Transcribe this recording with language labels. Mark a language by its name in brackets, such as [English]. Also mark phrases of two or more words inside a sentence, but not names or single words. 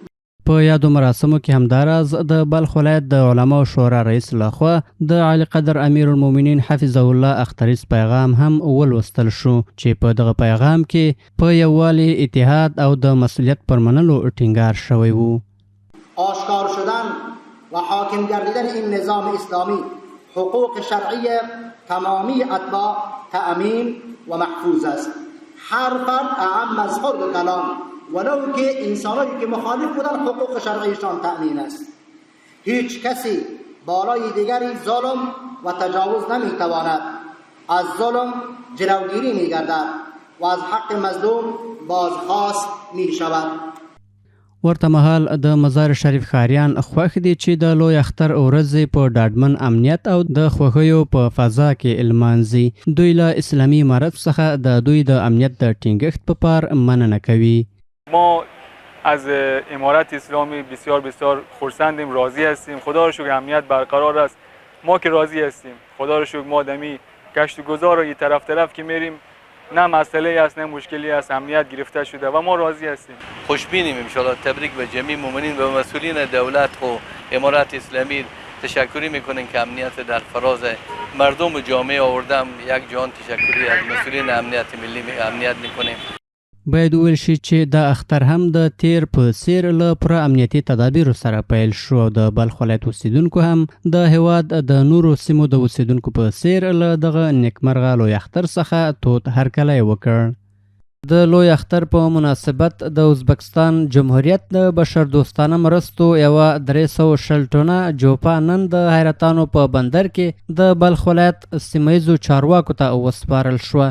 [Pashto] په یادو مراسمو کې همداراز د بلخ ولایت د علماو شورا رئیس لخوا د علی قدر امیر المؤمنین [Arabic] حفظه الله [Pashto] اختریز پیغام هم ولوستل شو چې په دغه پیغام کې په یووالي، اتحاد او د مسئولیت پر منلو ټینګار شوی و. [Persian] آشکار شدن و حاکم گردیدن این نظام اسلامی حقوق شرعی تمامی اتباع تأمین و محفوظ است. هر فرد اعم از خود کلان ولو که انسانایی که مخالف بودن حقوق شرعیشان تأمین است. هیچ کسی بالای دیگری ظلم و تجاوز نمیتواند. از ظلم جلوگیری میگردد و از حق مظلوم بازخواست میشود. [Pashto] ورته مهال د مزار شریف ښاریان خوښ دي چې د لوی اختر ورځې په ډاډمن امنیت او د خوښیو په فضا کې لمانځي. دوی له اسلامي امارت څخه د دوی د امنیت د ټینګښت په پار مننه کوي. [Persian] ما از امارت اسلامی بسیار بسیار خرسندیم، راضی هستیم. خدا رو شکر امنیت برقرار است. ما که راضی هستیم. خدا رو شکر ما دمی گشت و گذار و طرف که میریم نه مسئله است نه مشکلی است، امنیت گرفته شده و ما راضی هستیم. خوشبینیم [Arabic] ان شاء الله. [Persian] تبریک به جمعی مؤمنین و مسئولین دولت و امارت اسلامی تشکری میکنیم که امنیت در فراز مردم و جامعه آوردم. یک جهان تشکری از مسئولین امنیت ملی امنیت میکنیم. [Pashto] باید وویل شي چې د اختر هم د تیر په څیر له پوره امنیتي تدابیرو سره پیل شو او د بلخ ولایت اوسیدونکو هم د هیواد د نورو سیمو د اوسیدونکو په څیر له دغه نیکمرغه لوی اختر څخه توت هرکلی وکړ. د لوی اختر په مناسبت د ازبکستان جمهوریت د بشردوستانه مرستو یوه 360 ټنه جوپه نن د حیرتانو په بندر کې د بلخ ولایت سیمهیزو چارواکو ته وسپارل شوه.